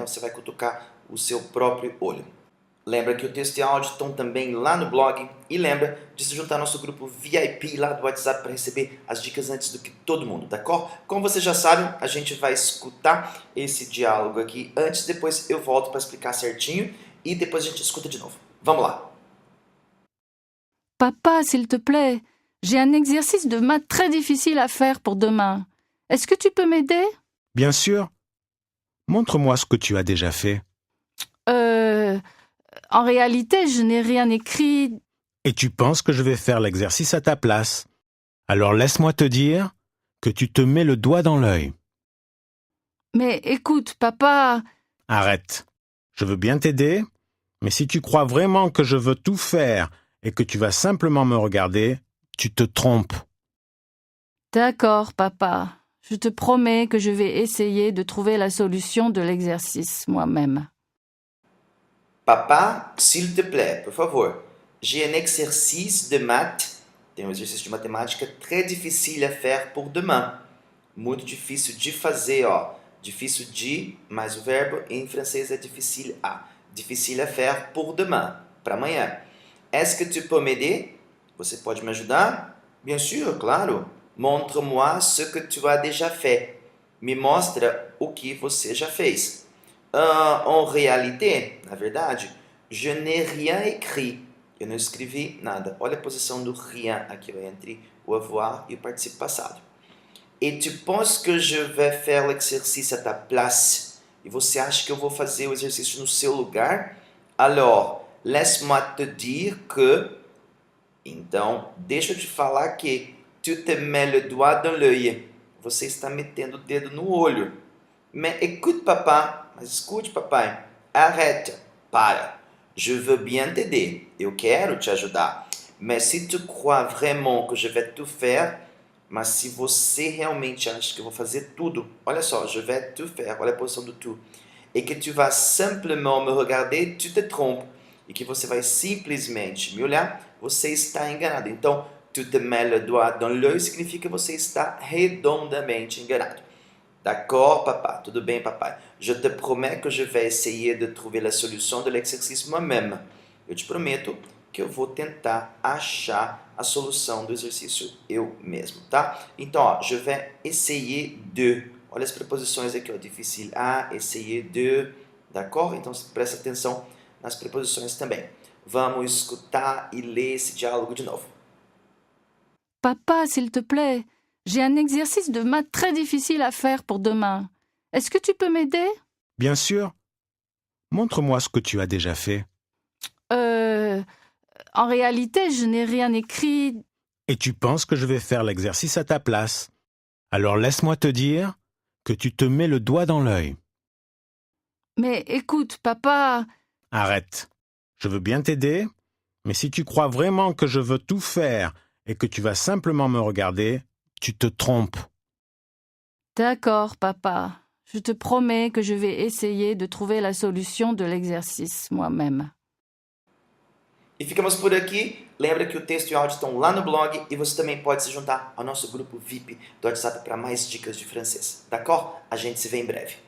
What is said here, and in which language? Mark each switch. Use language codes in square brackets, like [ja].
[pt] Você vai cutucar o seu próprio olho. Lembra que o texto e áudio estão também lá no blog. E lembra de se juntar ao nosso grupo VIP lá do WhatsApp para receber as dicas antes do que todo mundo, d'accord? Como vocês já sabem, a gente vai escutar esse diálogo aqui antes, depois eu volto para explicar certinho e depois a gente escuta de novo. Vamos lá! [fr] Papa, s'il te plaît, j'ai un exercice de maths très difficile à faire pour demain. Est-ce que tu peux m'aider? Bien sûr. Montre-moi ce que tu as déjà fait. En réalité, je n'ai rien écrit. Et tu penses que je vais faire l'exercice à ta place. Alors laisse-moi te dire que tu te mets le doigt dans l'œil. Mais écoute, papa... Arrête. Je veux bien t'aider, mais si tu crois vraiment que je veux tout faire et que tu vas simplement me regarder, tu te trompes. D'accord, papa. Je te promets que je vais essayer de trouver la solution de l'exercice moi-même. Papa, s'il te plaît, [pt] por favor. [fr] J'ai un exercice de maths, [pt] tem um exercício de matemática [fr] très difficile à faire pour demain. [pt] Muito difícil de fazer, ó. Difícil de, mais o verbo em francês é difficile à. [fr] Difficile à faire pour demain, [pt] para amanhã. [fr] Est-ce que tu peux m'aider? [pt] Você pode me ajudar? [fr] Bien sûr, [pt] claro. [fr] Montre-moi ce que tu as déjà fait. [pt] Me mostra o que você já fez. [fr] En réalité, [pt] na verdade, [fr] je n'ai rien écrit. [pt] Eu não escrevi nada. Olha a posição do rien aqui, ó, entre o avoir e o participe passado. [fr] Et tu penses que je vais faire l'exercice à ta place? [pt] E você acha que eu vou fazer o exercício no seu lugar? [fr] Alors, laisse-moi te dire que... [pt] Então, deixa eu te falar que [fr] tu te mets le doigt dans l'œil. [pt] Você está metendo o dedo no olho. [fr] Mais écoute, papa. [pt] Mas escute, papai. [fr] Arrête. [pt] Para. [fr] Je veux bien t'aider. [pt] Eu quero te ajudar. [fr] Mais si tu crois vraiment que je vais tout faire... [pt] Mas se você realmente acha que eu vou fazer tudo... Olha só, [fr] je vais tout faire. [pt] Olha a posição do tu. [fr] Et que tu vas simplement me regarder, tu te trompes. [pt] E que você vai simplesmente me olhar, você está enganado. Então, [fr] tu te mets le doigt dans l'œil [pt] significa que você está redondamente enganado. [fr] D'accord, papa? [pt] Tudo bem, papai? [fr] Je te promets que je vais essayer de trouver la solution de l'exercice moi-même. [pt] Eu te prometo que eu vou tentar achar a solução do exercício eu mesmo, tá? Então, ó, [fr] je vais essayer de. [pt] Olha as preposições aqui, ó, difficile à, essayer de, d'accord? Então, presta atenção nas preposições também. Vamos escutar e ler esse diálogo de novo. [fr] Papa, s'il te plaît, j'ai un exercice de maths très difficile à faire pour demain. Est-ce que tu peux m'aider? Bien sûr. Montre-moi ce que tu as déjà fait. En réalité, je n'ai rien écrit. Et tu penses que je vais faire l'exercice à ta place. Alors laisse-moi te dire que tu te mets le doigt dans l'œil. Mais écoute, papa... Arrête. Je veux bien t'aider, mais si tu crois vraiment que je veux tout faire et que tu vas simplement me regarder, tu te trompes. D'accord, papa. Je te promets que je vais essayer de trouver la solution de l'exercice moi-même. [pt] E ficamos por aqui. Lembra que o texto e o áudio estão lá no blog e você também pode se juntar ao nosso grupo VIP do WhatsApp para mais dicas de francês. D'accord? A gente se vê em breve.